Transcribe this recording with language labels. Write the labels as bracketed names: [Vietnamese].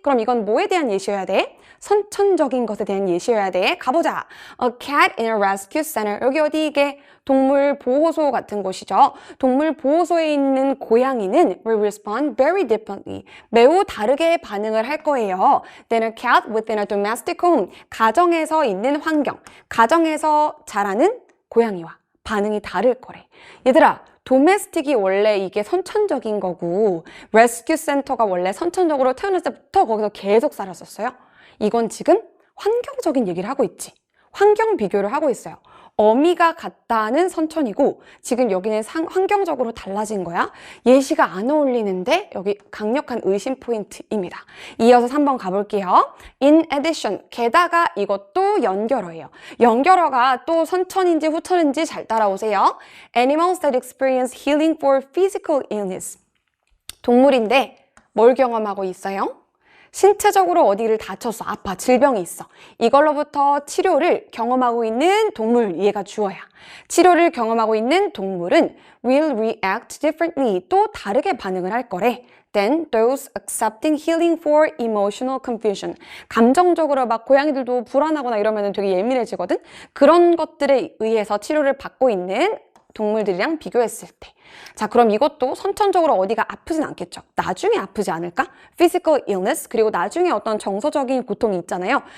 [Korean] 그럼 이건 뭐에 대한 예시여야 돼? 선천적인 것에 대한 예시여야 돼. 가보자. [English] A cat in a rescue center. [Korean] 여기 어디 이게? 동물 보호소 같은 곳이죠. 동물 보호소에 있는 고양이는 [English] will respond very differently. [Korean] 매우 다르게 반응을 할 거예요. [English] Than a cat within a domestic home. [Korean] 가정에서 있는 환경. 가정에서 자라는 고양이와 반응이 다를 거래. 얘들아, 도메스틱이 원래 이게 선천적인 거고 레스큐 센터가 원래 선천적으로 태어났을 때부터 거기서 계속 살았었어요. 이건 지금 환경적인 얘기를 하고 있지. 환경 비교를 하고 있어요. 어미가 같다는 선천이고 지금 여기는 환경적으로 달라진 거야. 예시가 안 어울리는데 여기 강력한 의심 포인트입니다. 이어서 3번 가볼게요. [English] In addition, [Korean] 게다가 이것도 연결어예요. 연결어가 또 선천인지 후천인지 잘 따라오세요. [English] Animals that experience healing for physical illness. [Korean] 동물인데 뭘 경험하고 있어요? 신체적으로 어디를 다쳤어. 아파. 질병이 있어. 이걸로부터 치료를 경험하고 있는 동물. 얘가 주어야. 치료를 경험하고 있는 동물은 [English] will react differently. [Korean] 또 다르게 반응을 할 거래. [English] Then those accepting healing for emotional confusion. [Korean] 감정적으로 막 고양이들도 불안하거나 이러면 되게 예민해지거든. 그런 것들에 의해서 치료를 받고 있는 동물들이랑 비교했을 때. 자, 그럼 이것도 선천적으로 어디가 아프진 않겠죠. 나중에 아프지 않을까? [English] Physical illness, [Korean] 그리고 나중에 어떤 정서적인 고통이 있잖아요.